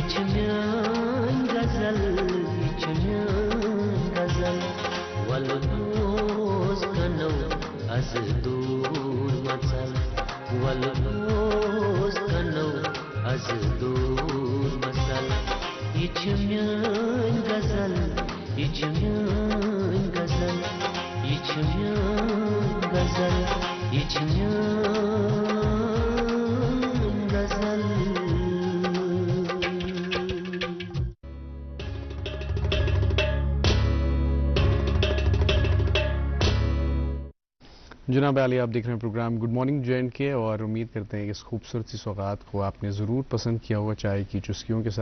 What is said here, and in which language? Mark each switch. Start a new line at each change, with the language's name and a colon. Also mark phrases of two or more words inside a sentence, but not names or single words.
Kashmiri: چھِ میٲنۍ غزل یہِ چھِ میٲنۍ غزل وَلہٕ بوز کَنو آز دوٗر مَژَل وَلہٕ بوز کَنو آز دوٗر مَژَل یہِ چھِ میٲنۍ غزل یہِ چھِ میٲنۍ غزل یہِ چھِ میٲنۍ غزل یہِ چھِ میٲنۍ غزل
Urdu: جناب علی آپ دیکھ رہے ہیں پروگرام گڈ مارننگ JNK اور امید کرتے ہیں کہ اس خوبصورت سی سوغات کو آپ نے ضرور پسند کیا ہوگا چائے کی چسکیوں کے